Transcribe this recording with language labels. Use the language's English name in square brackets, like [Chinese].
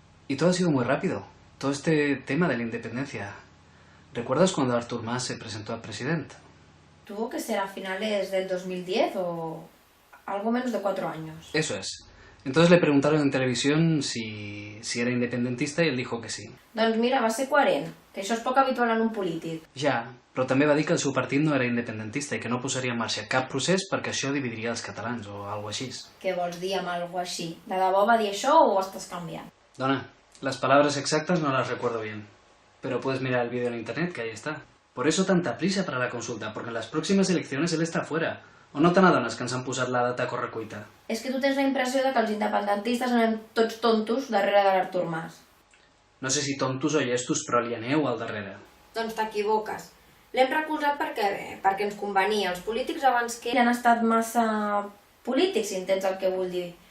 [Spanish] Y todo ha sido muy rápido. Todo este tema de la independencia. ¿Recuerdas cuando Artur Mas se presentó a presidente? Tuvo que ser a finales del 2010 o algo menos de 4 años. Eso es. Entonces le preguntaron en televisión si era independentista y él dijo que sí. [Catalan] Doncs mira, va ser coherent, que això és poc habitual en un polític. Ja, però també va dir que el seu partit no era independentista i que no posaria en marxa cap procés perquè això dividiria els catalans o alguna així. Què vols dir amb algo així? De debò va dir això o ho estàs canviant? [Spanish] Dona, las palabras exactas no las recuerdo bien, pero puedes mirar el vídeo en internet que ahí está. Por eso tanta prisa para la consulta, porque en las próximas elecciones él está fuera. [Catalan] O no te n'adones que ens han posat la data a correcuita? És que tu tens la impressió de que els independentistes anem tots tontos darrere de l'Artur Mas. No sé si tontos o llestos, però li aneu al darrere. Doncs t'equivoques. L'hem recolzat perquè ens convenia. Els polítics abans que... Han estat massa polítics, si entens el que vull dir.